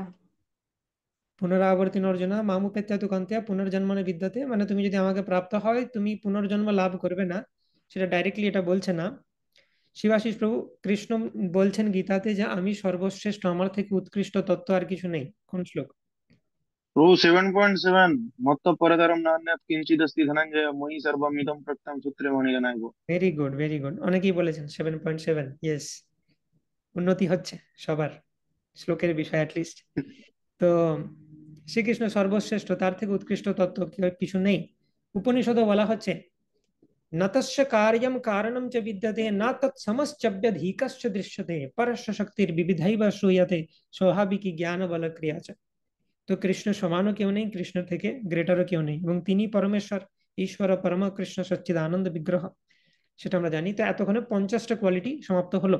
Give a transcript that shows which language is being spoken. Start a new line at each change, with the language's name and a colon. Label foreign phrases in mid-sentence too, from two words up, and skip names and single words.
Sanskrit: পুনরাবর্তিন অর্জুনা মামুপেত্যা তু কন্তেয়া পুনর্জন্মনে বিদ্যতে,
Bangla: মানে তুমি যদি আমাকে প্রাপ্ত হয় তুমি পুনর্জন্ম লাভ করবে না, সেটা ডাইরেক্টলি এটা বলছে না। শিবাশিস প্রভু, কৃষ্ণ বলছেন গীতাতে যে আমি সর্বশ্রেষ্ঠ, আমার থেকে উৎকৃষ্ট তত্ত্ব আর কিছু নেই। কোন শ্লোক?
Sanskrit: प्रभु 7.7 मत्त परतरम नान्यत् किंचिदस्ति धनंजय मयि सर्वमिदं प्रत्यं सूत्रे मणिगणाय।
English: very good, very good,
Bangla: অনেকেই বলেছেন 7.7। ইয়েস, উন্নতি হচ্ছে সবার শ্লোকের বিষয় অ্যাটলিস্ট। তো শ্রীকৃষ্ণ সর্বশ্রেষ্ঠ, তার থেকে উৎকৃষ্ট তত্ত্ব কিছু নেই। উপনিষদে বলা হচ্ছে
Sanskrit: নতস্য কার্যম কারণম চ বিদ্যতে না তৎসমশ্চব্যধিকশ্চ দৃশ্যতে পরস্য শক্তির বিবিধৈব শ্রূয়তে স্বাভাবিকী জ্ঞান বল ক্রিয়া চ।
Bangla: তো কৃষ্ণ সমানও কেউ নেই, কৃষ্ণ থেকে গ্রেটারও কেউ নেই, এবং তিনি পরমেশ্বর,
Sanskrit: ঈশ্বর পরম কৃষ্ণ সচ্চিদানন্দ বিগ্রহ,
Bangla: সেটা আমরা জানি। তো এতক্ষণে 50টা কোয়ালিটি সমাপ্ত হলো।